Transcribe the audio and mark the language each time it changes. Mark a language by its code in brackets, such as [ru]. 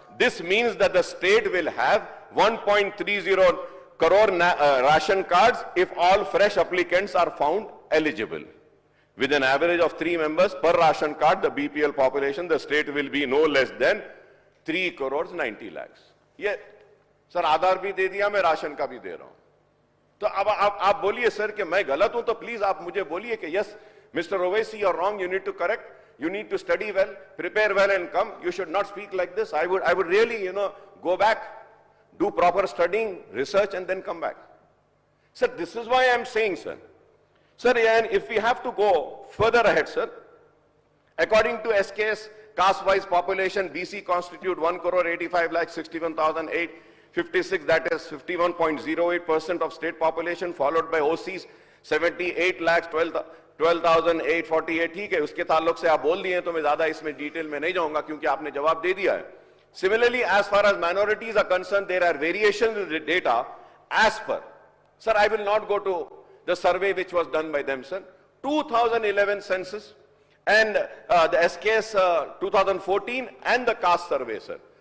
[en] This means that the state will have 1.30 crore ration cards if all fresh applicants are found eligible. With an average of 3 members per ration card, the BPL population, the state will be no less than 3 crores 90 lakhs. Yeah. [hi] Sir आधार भी दे दिया, मैं ration का भी दे रहा हूं, तो अब आप बोलिए सर कि मैं गलत हूं, तो प्लीज आप मुझे बोलिए कि [en] Yes Mister Owaisi, you are wrong, you need to correct, you need to study well, prepare well and come. You should not speak like this. I would really, go back, do proper studying, research and then come back. Sir, this is why I am saying, sir. Sir, and if we have to go further ahead, sir, according to SKS caste-wise population, BC constitute 1,85,61,856, that is 51.08% of state population, followed by OCs 78,12,848. [hi] ठीक है, उसके ताल्लुक से आप बोल दिए तो मैं ज्यादा इसमें डिटेल में नहीं जाऊंगा क्योंकि आपने जवाब दे दिया है. [en] Similarly, as far as minorities are concerned, there are variations in the data as per. Sir, I will not go to the survey which was done by them, sir. 2011 census and the SKS 2014 and the caste survey, sir.